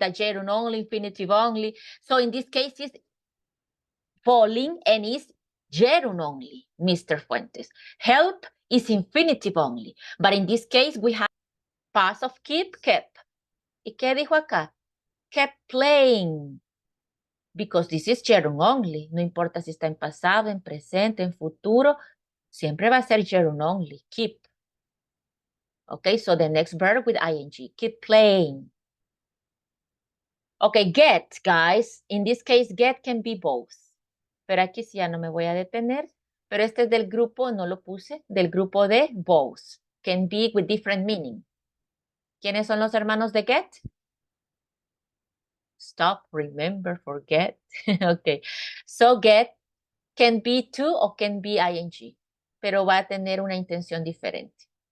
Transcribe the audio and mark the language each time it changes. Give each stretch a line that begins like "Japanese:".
English: That gerund only, infinitive only. So in this case, it's falling and is gerund only, Mr. Fuentes. Help is infinitive only. But in this case, we have past of keep, kept.
Spanish: ¿Y qué dijo acá?
English: Kept playing. Because this is gerund only.
Spanish: No importa si está en pasado, en presente, en futuro. Siempre va a ser gerund only. Keep.
English: Okay, so the next verb with ing. Keep playing. Okay, get, guys. In this case, get can be both.
Spanish: Pero aquí sí ya no me voy a detener. Pero este es del grupo, no lo puse, del grupo de both.
English: Can be with different meaning.
Spanish: ¿Quiénes son los hermanos de get?
English: Stop, remember, forget. Okay. So get can be to or can be ing.
Spanish: Pero va a tener una intención diferente.